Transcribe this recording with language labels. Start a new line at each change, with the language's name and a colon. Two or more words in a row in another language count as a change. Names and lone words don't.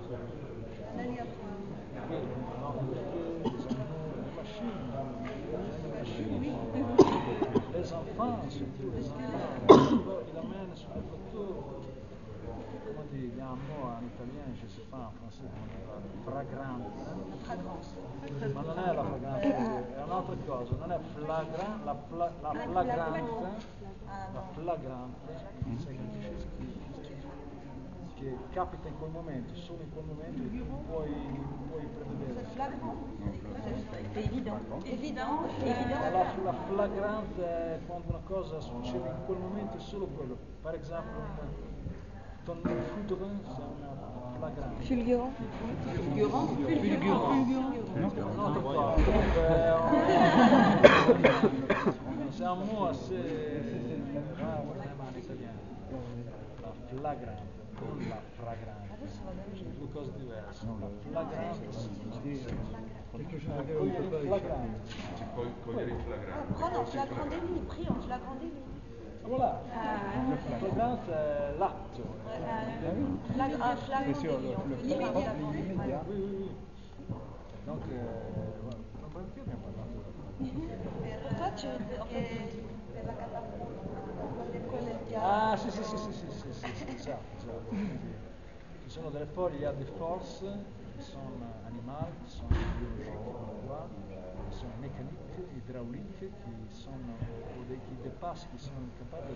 French: L'aléatoire. Oui, donc les machines, les enfants, surtout les enfants, ils amènent sur le plateau, comment dire, il y a un mot en italien, je ne sais pas en français comment on dit,
Italian: fragrante. Ma non è la fragranza, è un'altra cosa, non è flagrante, la flagrante,
French: c'est quelque chose
Italian: che capita in quel momento, solo in quel momento e tu puoi prevedere.
French: C'est évident.
Italian: La flagranza è quando una cosa succede in quel momento e solo quello. Per esempio
French: un fulgurant, c'est
Italian: una flagrante.
French: Fulgurant. C'est un mot assez rare même en italien.
Italian: La flagrante, non la fragrante. Sono due cose diverse. La flagrante
French: Quelque chose à dire, on ne peut pas
Italian: flagrante. Cogliere in flagrante.
French: Prendre en flagrant délit, pris en flagrant délit.
Italian: Voilà. La flagrante è l'atto.
French: Un flagrant C'est sûr, délit. l'immédiat. Oui. Donc,
Italian: non, perché abbiamo parlato? Toi, la catapulta, con il piano. Ah, sì, esatto. Ci sono delle forze,
French: il y a des forces qui sont animales, qui sont biologiques, quoi, qui sont mécaniques, hydrauliques, qui sont, ou qui dépassent, qui sont capables